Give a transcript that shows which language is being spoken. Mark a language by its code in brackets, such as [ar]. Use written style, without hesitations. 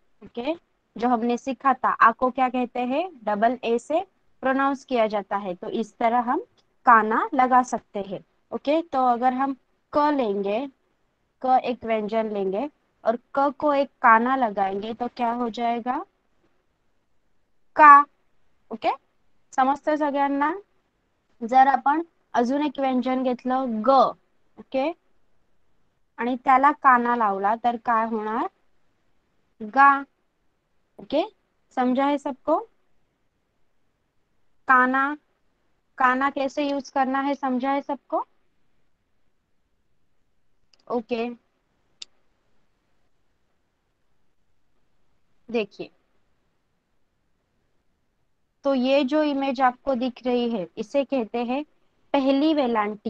[hi] Okay, जो हमने सीखा था, आ को क्या कहते हैं, डबल ए से प्रोनाउंस किया जाता है। तो इस तरह हम काना लगा सकते हैं। ओके, तो अगर हम क लेंगे, क एक व्यंजन लेंगे और क को एक काना लगाएंगे तो क्या हो जाएगा, का। [mr] ओके, समजतंय सगळ्यांना। जर आपण अजून एक व्यंजन घेतलं ग, ओके, आणि त्याला काना लावला तर काय होणार, गा। [hi] ओके, समझा है सबको, काना, काना कैसे यूज करना है समझा है सबको। ओके, देखिए, तो ये जो इमेज आपको दिख रही है इसे कहते हैं पहली वेलांटी।